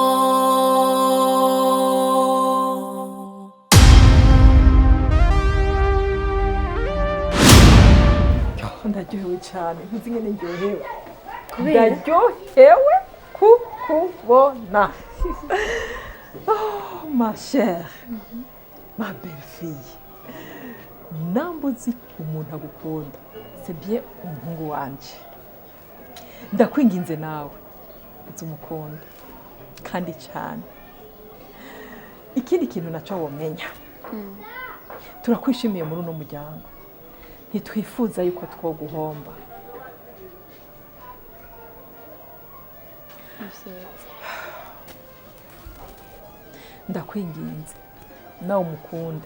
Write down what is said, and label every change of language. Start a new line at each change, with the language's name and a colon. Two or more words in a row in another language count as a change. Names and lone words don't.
Rundi: Ndaryohewe cyane ntuzi ngene ndyohewe. Ndaryohewe kukubona.
French: Oh, ma chère, ma belle fille.
Rundi: Nambuzi umuntu agukunda.
French: C'est bien
Rundi: umuhungu wanje. Ndakwinginze nawe uzumukunda kandi cyane. Ikindi kintu naco womenya. Turakwishimiye muri uno muryango. Ntitwifuza yuko twoguhomba. Ndakwinginze nawe umukunda.